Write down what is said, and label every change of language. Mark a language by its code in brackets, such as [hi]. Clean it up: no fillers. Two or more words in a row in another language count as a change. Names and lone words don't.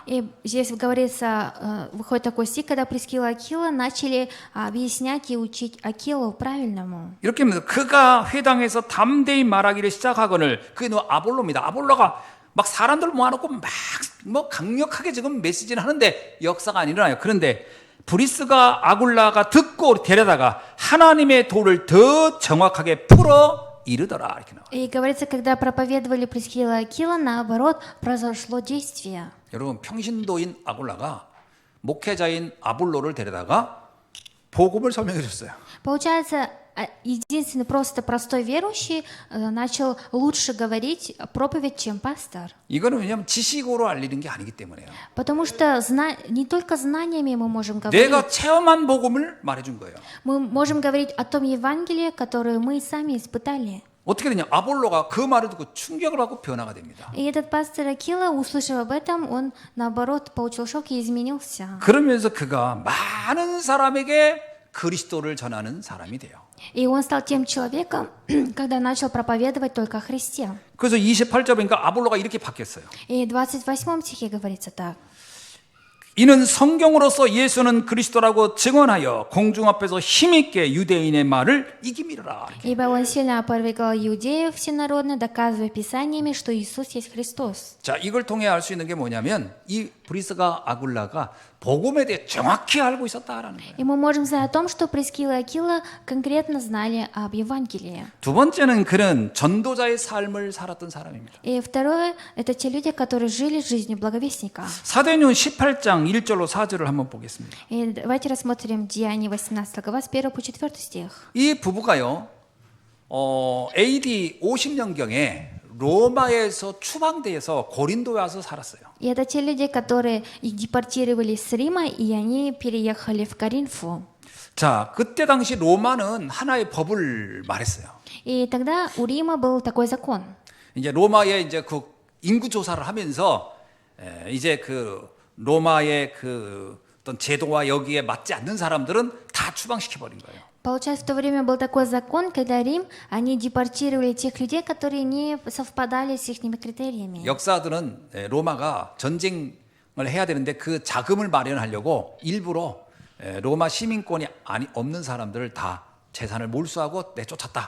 [ru] И здесь говорится, выходит такой стих, когда Прискила и Акила начали объяснять и учить Акилу правильному. [ko] 이렇게 합니다. 그가 회당에서 담대히 말하기를 시작하거늘 그게 아볼로입니다. 아볼로가 막 사람들 모아놓고 막 뭐 강력하게 지금 메시지를 하는데 역사가 안 일어나요. 그런데 브리스가 아굴라가 듣고 데려다가 하나님의 도를 더 정확하게 풀어 이르더라 이렇게 나와요. [ru] И говорится, когда проповедовали Прискила и Акила, наоборот, произошло действие. [ko] 여러분 평신도인 아굴라가 목회자인 아볼로를 데려다가 복음을 설명해 줬어요. [ru] Получается, единственный просто простой верующий начал лучше говорить проповедь, чем пастор. [ko] 이거는 왜냐하면 지식으로 알리는 게 아니기 때문에요. [ru] Потому что не только знаниями мы можем говорить. [ko] 내가 체험한 복음을 말해준 거예요. [ru] Мы можем говорить о том Евангелии, которое мы сами испытали. [ko] 어떻게 되냐? 아볼로가 그 말을 듣고 충격을 받고 변화가 됩니다. [ru] И этот пастор Акила, услышав об этом, он, наоборот, получил шок и изменился. [ko] 그러면서 그가 많은 사람에게 그리스도를 전하는 사람이 돼요. [ru] И он стал тем человеком, когда начал проповедовать только о Христе. [ko] 그래서 28절 보니까 아볼로가 이렇게 바뀌었어요. [ru] И в 28 стихе говорится так. [ko] 이는 성경으로서 예수는 그리스도라고 증언하여 공중 앞에서 힘있게 유대인의 말을 이기미르라. [ru] Ибо он сильно опровергал иудеев всенародно, доказывая писаниями, что Иисус есть Христос. [ko] 자, 이걸 통해 알 수 있는 게 뭐냐면 이 브리스가 아굴라가 복음에 대해 정확히 알고 있었다라는 거예요. [ru] И мы можем знать о том, что Прискила и Акила конкретно знали об Евангелии. [ko] 두 번째는 그는 전도자의 삶을 살았던 사람입니다. [ru] И второе, это те люди, которые жили жизнью благовестника. [ko] 사도행전 18장 1절로 4절을 한번 보겠습니다. [ru] И давайте рассмотрим Деяния 18 глава с 1 по 4 стих. [ko] 이 부부가요, AD 50년경에 로마에서 추방돼서 고린도에 와서 살았어요. [ru] И это те люди, которые их депортировали с Рима, и они переехали в Коринфу. [ko] 자, 그때 당시 로마는 하나의 법을 말했어요. [ru] И тогда у Рима был такой закон. [ko] 이제 로마의 이제 그 인구 조사를 하면서 이제 그 로마의 그 어떤 제도와 여기에 맞지 않는 사람들은 다 추방시켜 버린 거예요. [ru] Получается, в то время был такой закон, когда Рим, они депортировали тех людей, которые не совпадали с их критериями. [ko] 역사들은 로마가 전쟁을 해야 되는데 그 자금을 마련하려고 일부러 로마 시민권이 없는 사람들을 다 재산을 몰수하고 내쫓았다.